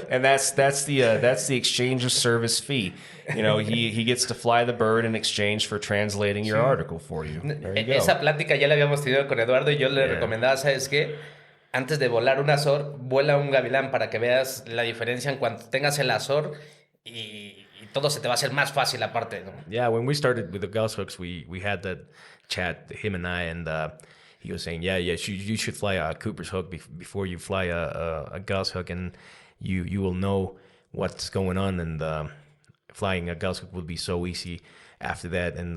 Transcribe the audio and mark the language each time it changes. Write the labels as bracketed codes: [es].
[en] And that's the exchange of service fee. He gets to fly the bird in exchange for translating your article for you. There you go. [es] Esa plática ya la habíamos tenido con Eduardo y yo le recomendaba, ¿sabes qué? Antes de volar un azor, vuela un gavilán para que veas la diferencia en cuanto tengas el azor y todo se te va a hacer más fácil aparte, ¿no? [en] Yeah, when we started with the Goshawks, we had that chat, him and I, and he was saying, you should fly a Cooper's Hawk before you fly a Goshawk, and you will know what's going on, and flying a Goshawk will be so easy after that.